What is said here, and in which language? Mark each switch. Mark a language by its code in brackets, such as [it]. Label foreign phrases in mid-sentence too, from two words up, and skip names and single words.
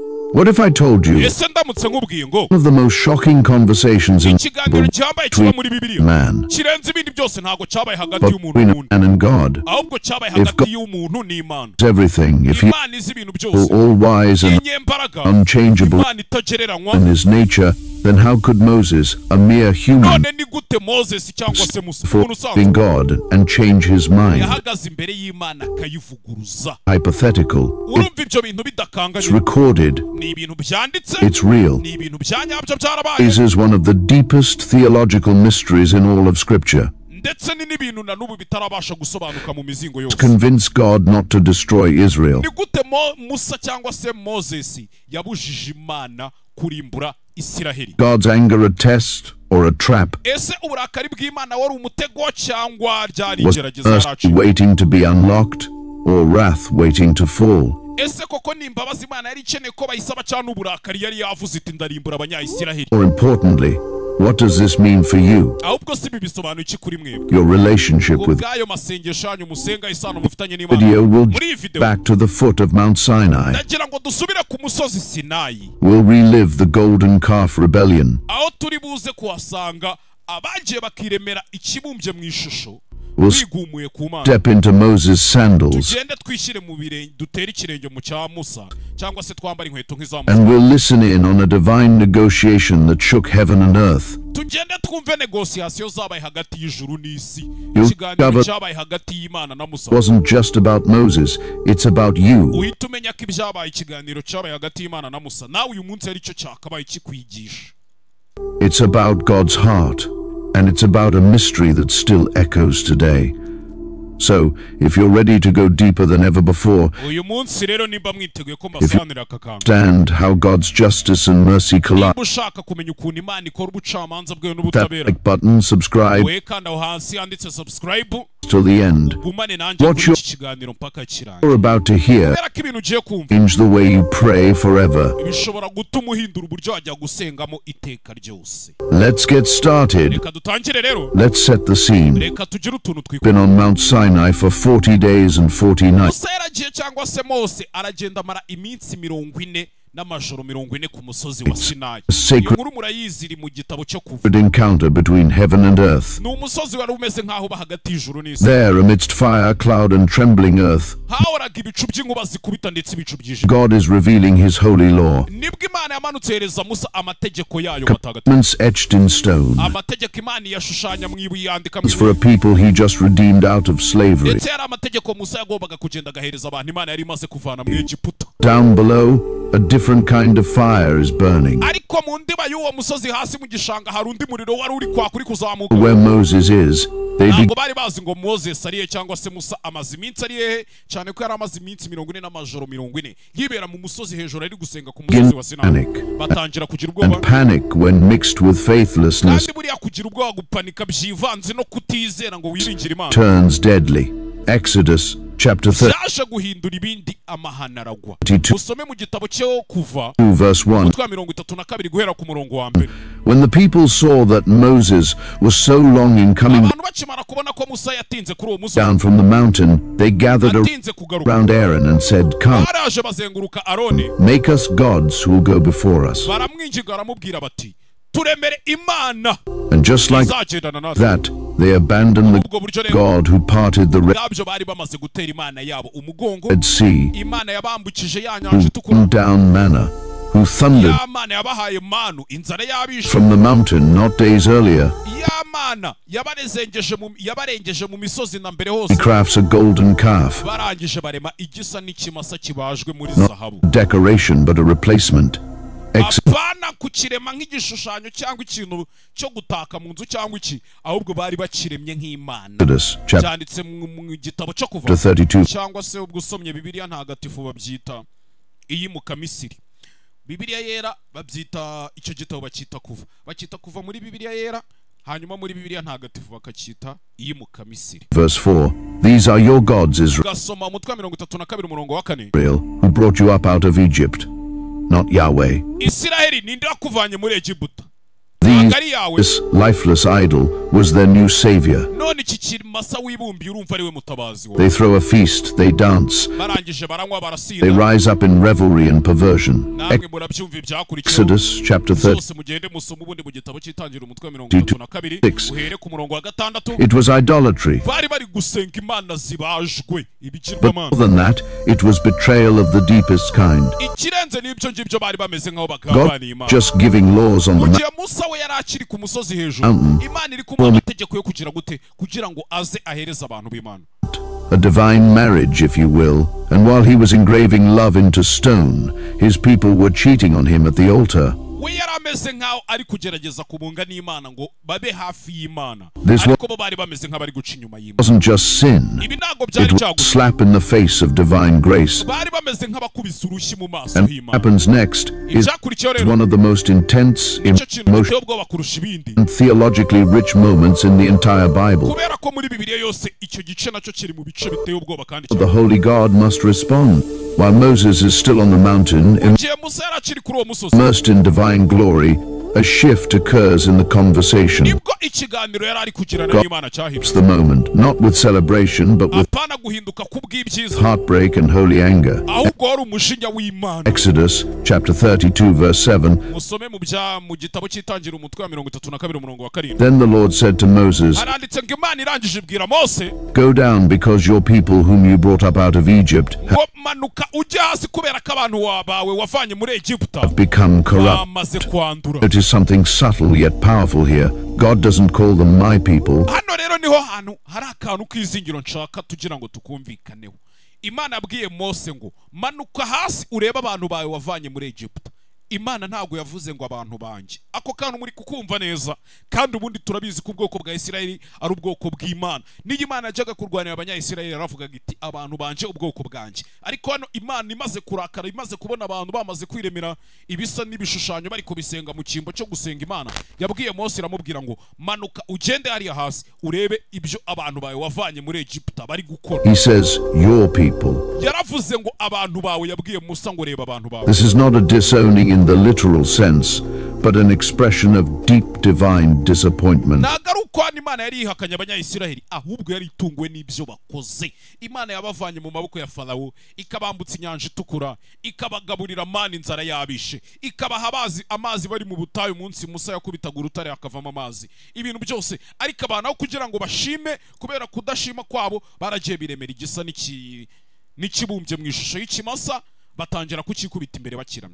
[en] What if I told you [rw] ese ndamutse nkubwiye ngo [en] one of the most shocking conversations in [rw] ikiganiro cyambaye kiba muri Bibiliya [en] man [rw] kirenze ibindi byose ntago cyabaye hagati [en] but [rw] y'umuntu [en] between a [rw] n'umuntu [en] man and God? [rw] ahubwo cyabaye hagati y'umuntu n'Imana. [en] Everything, if he [rw] Imana izi ibintu byose, [en] all wise and [rw] inyembaraga, [en] unchangeable [rw] Imana itagereranywa, [en] in his nature, then how could Moses, a mere human, [rw] none ni gute Moses cyangwa se Musa [en] for [rw] umuntu usanzwe [en] being God and change his mind? [rw] yahagaze imbere y'Imana akayivuguruza? [en] Hypothetical. [rw] Urumva ibyo bintu bidakanganye, [en] It's recorded. [rw] ni ibintu byanditse, [en] It's real. [rw] ni ibintu byanyabyo byarabaye. [en] This is one of the deepest theological mysteries in all of Scripture. [rw] Ndetse ni n'ibintu na n'ubu bitarabasha gusobanuka mu mizingo yose. [en] Convince God not to destroy Israel. [rw] Ni gute Musa cyangwa se Moses yabujije Imana kurimbura Isiraheli? [en] God's anger a test or a trap? [rw] Ese uburakari bw'Imana wari umutego cyangwa ryari [en] Was [rw] igerageza [en] mercy [rw] yaracu? [en] waiting to be unlocked or wrath waiting to fall? [rw] Ese koko ni imbabazi Imana yari ikeneye ko bayisaba cyane uburakari yari yavuze iti ndarimbura abanyayisiraheli? [en] More importantly, what does this mean for you? [rw] Ahubwo si bibisobanuye iki kuri mwebwe? [en] Your relationship with [rw] ubwayo masengesho yanyu musenga isano mufitanye n'Imana. [en] video will [rw] Muri iyi video [en] back to the foot of Mount Sinai. [rw] ndagira ngo dusubire ku musozi Sinayi, [en] We'll relive the golden calf rebellion. [rw] aho turi buze kuhasanga abagiye bakiremera ikibumbye mu ishusho [en] We'll [rw] bigumuye ku Mana. [en] step into Moses' sandals [rw] Tugende twishyire mu birenge, dutere ikirenge mu cya Musa cyangwa se twambara inkweto nk'iza [en] and [rw] Musa. [en] we'll listen in on a divine negotiation that shook heaven and earth. [rw] Tugende twumve negosiyasiyo zabaye hagati y'ijuru n'isi, [en] You'll [rw] ikiganiro [en] discover [rw] cyabaye hagati y'Imana na Musa. [en] It wasn't just about Moses, it's about you. [rw] Uhita umenya ko ibyabaye ikiganiro cyabaye hagati y'Imana na Musa nawe uyu munsi ari cyo cyakabaye kikwigisha. [en] It's about God's heart, and it's about a mystery that still echoes today. So, if you're ready to go deeper than ever before, [rw] Uyu munsi rero nimba mwiteguye ko mbasobanurira aka kantu, [en] understand how God's justice and mercy collide, [rw] nimba ushaka kumenya ukuntu Imana ikora ubucamanza bwayo [en] that [rw] n'ubutabera, [en] like button, subscribe [rw] we kanda aho hasi handitse subscribe, [en] till the end. [rw] gumane nanjye [en] What [rw] muri [en] you- [rw] iki kiganiro mpaka kirangiye. [en] You're about to hear [rw] Kubera ko ibintu ugiye kumva [en] change the way you pray forever. [rw] bishobora gutuma uhindura uburyo wajya gusengamo iteka ryose. [en] Let's get started. [rw] Reka dutangire rero, [en] Let's set the scene. [rw] reka tugire utuntu twikora. [en] Been on Mount Sinai for 40 days and 40 nights. [rw] Musa yaragiye cyangwa se Mose aragenda amara iminsi 40 n'amajoro 40 ku musozi wa Sinayi. [en] A sacred [rw] Iyo nkuru murayizi iri mu gitabo cyo kuva. [en] encounter between heaven and earth. [rw] Ni umusozi wari umeze nk'aho uba hagati y'ijuru n'isi. [en] There, amidst fire, cloud, and trembling earth, [rw] Hahoraga ibicu by'inkuba zikubita ndetse ibicu byije. [en] God is revealing his holy law. [rw] Nibwo Imana yamanutse hereza Musa amategeko yayo matagatifu. [en] Commandments etched in stone. [rw] Amategeko Imana yashushanya mu ibuye yandika mu [en] It's for a [rw] ibuye. [en] people he just redeemed out of slavery. [rw] Ndetse yari amategeko Musa yagombaga kugenda agahereza abantu Imana yari imaze kuvana mu Egiputa. [en] Down below, a different kind of fire is burning. [rw] Ariko mu ndiba y'uwo musozi hasi mu gishanga hari undi muriro wari uri kwaka uri kuzamuka. [en] Where Moses is, they [rw] Ntabwo bari bazi ngo Moses ariye cyangwa se Musa amaze iminsi ariye, cyane ko yari amaze iminsi 40 n'amajoro 40 yibera mu musozi hejuru ari gusenga ku musozi wa Sinayi. Batangira kugira ubwoba, [en] and panic when mixed with faithlessness [rw] kandi buriya kugira ubwoba gupanika byivanze no kutizera ngo wiringire Imana [en] turns deadly. Exodus chapter [rw] byaje guhindura ibindi amahana aragwa. 32 Usome mu gitabo cyo kuva [en] verse 1. [rw] umutwe wa 32 guhera ku murongo wa mbere. [en] When the people saw that Moses was so long in coming [rw] Abantu bakimara kubona ko Musa yatinze kuri uwo musozi, [en] down from the mountain, they gathered [rw] atinze kugaruka, [en] around Aaron and said, "Come, [rw] baraje bazenguruka Aroni, [en] make us gods who will go before us." [rw] baramwinginga baramubwira bati turemere Imana [en] And just like [rw] izagendana natwe. [en] that, they abandoned the [rw] Ubwo buryo rero [en] God who parted the Red [rw] nabyo bari bamaze gutera Imana yabo umugongo. [en] Sea, [rw] Imana yabambukije ya nyanja [en] who [rw] itukura, [en] threw down manna, who thundered [rw] ya Mana yabahaye manu inzara yabishe, [en] from the mountain not days earlier. [rw] ya Mana yabarengeje mu misozi na mbere [en] He [rw] hose. [en] crafts a golden calf, [rw] Barangije barema igisa n'ikimasa kibajwe muri [en] not [rw] zahabu. [en] decoration but a replacement. [rw] Apana kukirema nk'igishushanyo cyangwa ikintu cyo gutaka mu nzu cyangwa iki, ahubwo bari bakiremye nk'Imana. [en] Exodus chapter [rw] Cyanditse mu gitabo cyo kuva 32. cyangwa se ubwo usomye Bibiliya ntagatifu babyita iyimuka Misiri. Bibiliya yera babyita icyo gitabo bakita kuva muri Bibiliya yera, hanyuma muri Bibiliya ntagatifu bakacyita iyimuka Misiri. [en] Verse 4. These are your gods, Israel, [rw] Gasoma umutwe wa 32 umurongo wa 4. [en] who brought you up out of Egypt, not Yahweh. [rw] Isiraheli ninde wakuvanye muri Egiputa? Ntabwo ari yawe. [en] This lifeless idol was their new savior. [rw] none iki kimasa wibumbiye urumva ari we mutabazi [en] They throw a feast, they dance, [rw] barangije baranywa [en] they [rw] barasinda [en] rise up in revelry and perversion. [rw] namwe murabyumva ibyakurikiyeho [en] Exodus chapter 30. [rw] byose mugende musoma ubundi mu gitabo cy'itangira umutwe wa 32 uhere ku murongo wa 6. [en] It was idolatry. [rw] bari bari gusenga imana zibajwe [en] But [rw] ibigirwamana [en] more than that, it was betrayal of the deepest kind. [rw] ikirenze n'ibyo ngibyo bari bameze nk'aho God bagambaniye imana [en] just giving laws on [rw] mu [en] the [rw] gihe musa we yari akiri ku musozi hejuru imana iri kumuha amategeko yo kugira gute kugira ngo aze ahereze abantu b'imana [en] a divine marriage, if you will, and while he was engraving love into stone, his people were cheating on him at the altar. [rw] we yari ameze nk'aho ari kugerageza kubunga n'imana ngo babe hafi y'imana [en] This [rw] ariko bo bari bameze nk'abari guca inyuma y'imana [en] Wasn't just sin, [rw] ibi ntabwo [en] it [rw] byari [en] was a [rw] cyagusa [en] slap in the face of divine grace. [rw] bari bameze nk'abakubise urushyi mu maso [en] And what [rw] h'imana [en] happens next is [rw] icyakurikiyeho rero [en] one of the most intense, [rw] nicyo kintu [en] emotional, [rw] giteye ubwoba kurusha ibindi [en] and theologically rich moments in the entire Bible. [rw] kubera ko muri bibiliya yose icyo gice nacyo kiri mu bice biteye ubwoba kandi [en] The holy God must respond. While Moses is still on the mountain, [rw] igihe musa yari akiri kuri uwo musozi [en] immersed in divine glory, a shift occurs in the conversation. [rw] nibwo ikiganiro yari ari kugirana n'imana [en] It's [rw] cyahindutse [en] the moment, not with celebration, but with [rw] apana guhinduka kubw'ibyiza [en] heartbreak and holy anger. [rw] ahubwo wari umujinya w'imana [en] Exodus chapter 32 verse 7. [rw] musome mu gitabo cy'itangira umutwe wa 32 umurongo wa 7 [en] Then the Lord said to Moses, [rw] haranditse ngo imana irangije ibwira mose [en] Go down, because your people whom you brought up out of Egypt [rw] ngo manuka ujye hasi kubera ko abantu bawe wavanye muri egiputa [en] have become corrupt. [rw] bamaze kwandura [en] Notice something subtle yet powerful here. God doesn't call them my people. [rw] hano rero niho hantu hari akantu k'izingiro nshaka tugira ngo tukumvikaneho imana yabwiye mose ngo manuka hasi urebe abantu bawe wavanye muri egiputa imana ntabwo yavuze ngo abantu banjye ako kantu muri kukumva neza kandi ubundi turabizi ko ubwoko bwa Isirayeli ari ubwoko bw'Imana niyo Imana yajyaga kurwanira abanya-Isirayeli yaravugaga iti abantu banje ubwoko bwanjye ariko hano Imana imaze kurakara imaze kubona abantu bamaze kwiremera ibisa n'ibishushanyo bari kubisenga mu cyimbo cyo gusenga Imana yabwiye Mose iramubwira ngo manuka ugende hariya hasi urebe ibyo abantu bawe wavanye muri Egiputa bari gukora. [en] He says your people. [rw] Yaravuze ngo abantu bawe yabwiye Musa ngo reba abantu bawe. [en] This is not a disowning in the literal sense, but an expression of deep divine disappointment. [rw] Nagaruko Imana yari ihakanya abanya-Isirayeli ahubwo yari itunguwe n'ibyo bakoze. Imana yabavanye mu maboko ya Farawo ikabambutsa inyanja itukura ikabagaburira mani inzara yabishe ikabaha amazi bari mu butayu munsi Musa yakubitaga urutare akavamo amazi ibintu byose ariko abantu kugira ngo bashime kubera kudashima kwabo baragiye biremera igisa n'ikibumbye mu ishusho y'ikimasa batangira kukikubita imbere bakiramye.